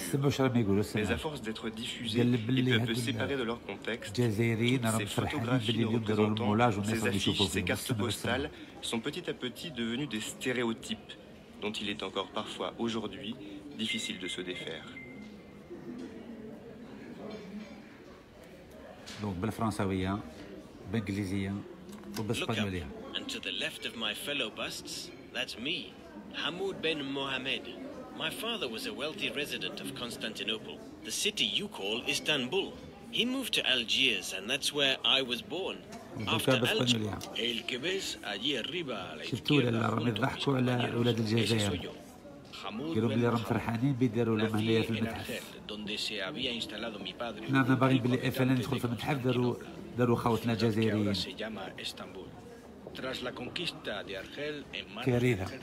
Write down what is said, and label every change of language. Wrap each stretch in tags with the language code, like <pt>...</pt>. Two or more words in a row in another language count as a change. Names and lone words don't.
<fr>Mais à force d'être diffusés et peu séparés de leur contexte, toutes ces photographies nous représentant, ces affiches, ces cartes postales sont petit à petit devenues des stéréotypes dont il est encore parfois aujourd'hui difficile de se défaire.</fr> <ar>Donc بالفرنساوية بالإنجليزية وبالإسبانيولية.</ar> <en>And to the left of my fellow busts, that's me, Hamoud Ben Mohamed. My father was a wealthy resident of Constantinople, the city you call Istanbul. He moved to Algiers, and that's where I was born. After Algiers,</en> <es>El Kebes, allí arriba a la izquierda,</es> <ar>راهم يضحكوا على أولاد الجزائر. قالوا بلي راهم فرحانين بيديروا لهم هنايا في المتحف. حنا باغيين بلي إفلا ندخل في المتحف داروا خوتنا جزائريين. كارثة.</ar>